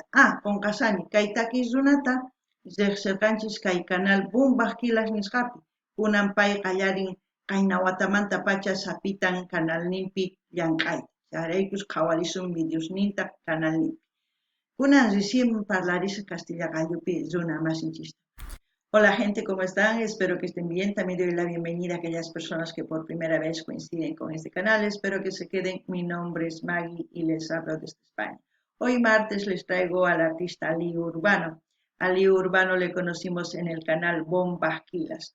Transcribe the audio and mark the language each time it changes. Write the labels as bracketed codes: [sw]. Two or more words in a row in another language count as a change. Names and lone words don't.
[qu] Qunqasani kay takiy runata riqsirqanchis kay canal Bombas Quilas nisqapi. Kunan pay qallarin qayna watamanta pacha sapitan canalninpi llank'ayta. Chayraykus qhawarisun videosninta canalninpi. Kunan recién parlarisaq Castilla Qallupi runa masinchista. [es] Hola gente, ¿cómo están? Espero que estén bien. También doy la bienvenida a aquellas personas que por primera vez coinciden con este canal. Espero que se queden. Mi nombre es Maggie y les hablo desde España. Hoy martes les traigo al artista Leo Urbano. A Leo Urbano le conocimos en el canal Bombas Quilas.